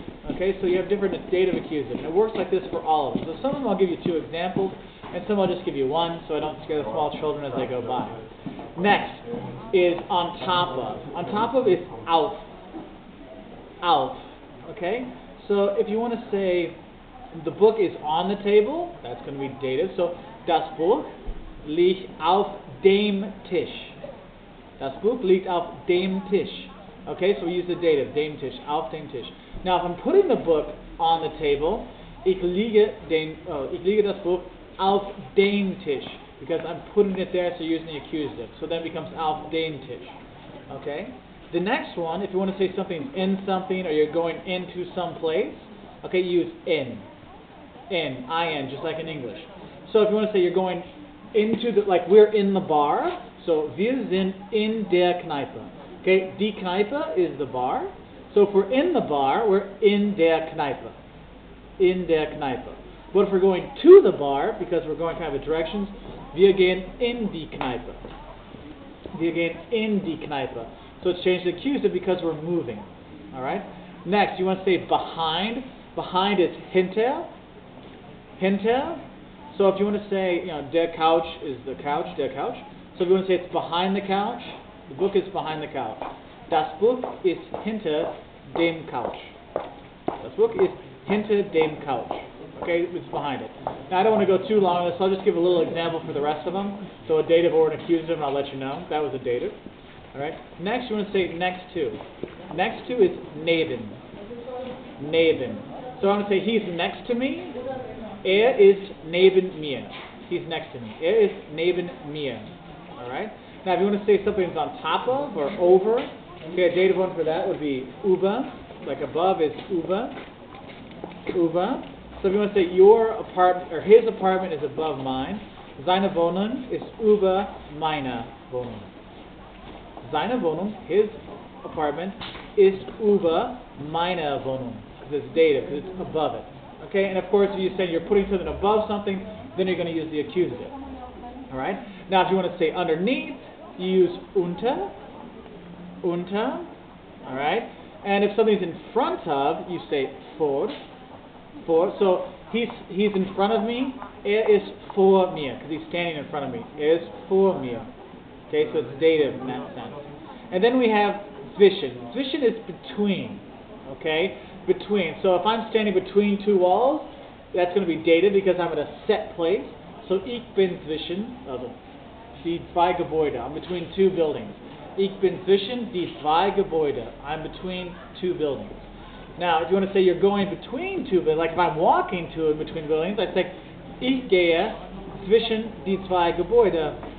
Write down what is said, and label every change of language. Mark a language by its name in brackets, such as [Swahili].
[English] Okay, so you have different dative accusative, and it works like this for all of them. So some of them I'll give you two examples, and some I'll just give you one, so I don't scare the small children as they go by. Next is on top of. On top of is auf. Auf. Okay, so if you want to say the book is on the table, that's going to be dative. [German] So, das Buch liegt auf dem Tisch. Das Buch liegt auf dem Tisch. [English] Okay, so we use the dative, [German] dem Tisch, auf dem Tisch. [English] Now, if I'm putting the book on the table, [German] ich lege das Buch auf dem Tisch, [English] because I'm putting it there, so using the accusative. So then it becomes [German] auf dem Tisch. [English] Okay. The next one, if you want to say something's in something, or you're going into some place, okay, you use in. In, I-N, just like in English. So if you want to say you're going into the, like we're in the bar, so [German] wir sind in der Kneipe. [English] Okay, die Kneipe is the bar. So if we're in the bar, we're [German] in der Kneipe. In der Kneipe. [English] But if we're going to the bar, because we're going kind of a directions, [German] wir gehen in die Kneipe. Wir gehen in die Kneipe. [English] So it's changed to accusative because we're moving. Alright? Next, you want to say behind. Behind is hinter. Hinter. So if you want to say, der Couch is the couch, der Couch. So if you want to say it's behind the couch, the book is behind the couch. [German] Das Buch ist hinter dem Couch. Das Buch ist hinter dem Couch. [English] Okay, it's behind it. Now I don't want to go too long on this, so I'll just give a little example for the rest of them. So a dative or an accusative, and I'll let you know. That was a dative. Alright. Next, you want to say next to. Next to is neben. Neben. So I'm going to say he's next to me. [German] Ist neben mir. [English] He's next to me. [German] Ist neben mir. Alright? [English] Now, if you want to say something's on top of or over, okay, a dative one for that would be über. Like above is über. Über. So if you want to say your apartment, or his apartment is above mine, [German] seine Wohnung ist über meine Wohnung. Seine Wohnung, [English] his apartment, [German] ist über meine Wohnung. [English] Because it's dative, because it's above it. Okay, and of course, if you say you're putting something above something, then you're going to use the accusative. All right. Now, if you want to say underneath, you use unter. Unter. All right. And if something's in front of, you say vor. Vor. So he's in front of me. [German] Ist vor mir, [English] because he's standing in front of me. [German] Ist vor mir. [English] Okay, so it's dative in that sense. And then we have zwischen. Zwischen is between. Okay, between. So if I'm standing between two walls, that's going to be dative because I'm at a set place. [German] So ich bin zwischen, also die zwei Gebäude. [English] I'm between two buildings. [German] Ich bin zwischen die zwei Gebäude. [English] I'm between two buildings. Now, if you want to say you're going between two buildings, like if I'm walking to in between buildings, I'd say [German] ich gehe zwischen die zwei Gebäude.